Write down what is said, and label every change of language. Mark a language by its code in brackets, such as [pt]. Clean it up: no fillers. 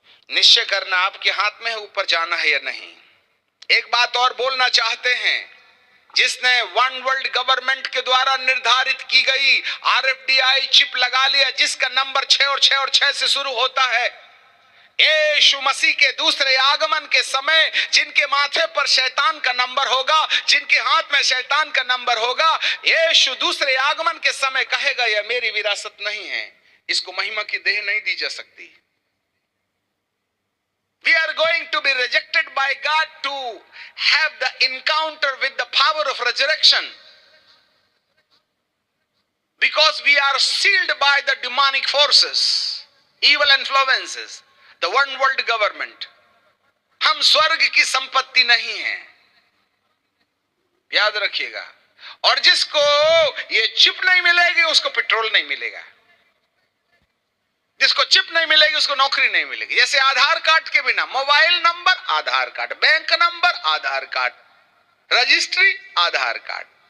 [hi] निश्चय करना आपके हाथ में है, ऊपर जाना है या नहीं। एक बात और बोलना चाहते हैं, जिसने वन वर्ल्ड गवर्नमेंट के द्वारा निर्धारित की गई RFDI चिप लगा लिया, जिसका नंबर 6 और 6 और 6 से शुरू होता है, यीशु मसीह के दूसरे आगमन के समय जिनके माथे पर शैतान का नंबर होगा, जिनके हाथ में शैतान का नंबर होगा, यीशु दूसरे आगमन के समय कहेगा, यह मेरी विरासत नहीं है, इसको महिमा की देह नहीं दी जा सकती। [en] We are going to be rejected by God to have the encounter with the power of resurrection, because we are sealed by the demonic forces, evil influences, the one world government. [hi] हम स्वर्ग की संपत्ति नहीं है, याद रखिएगा। और जिसको ये चिप नहीं मिलेगी उसको पेट्रोल नहीं मिलेगा, जिसको चिप नहीं मिलेगी उसको नौकरी नहीं मिलेगी। जैसे आधार कार्ड के बिना मोबाइल नंबर आधार कार्ड, बैंक नंबर आधार कार्ड, रजिस्ट्री आधार कार्ड।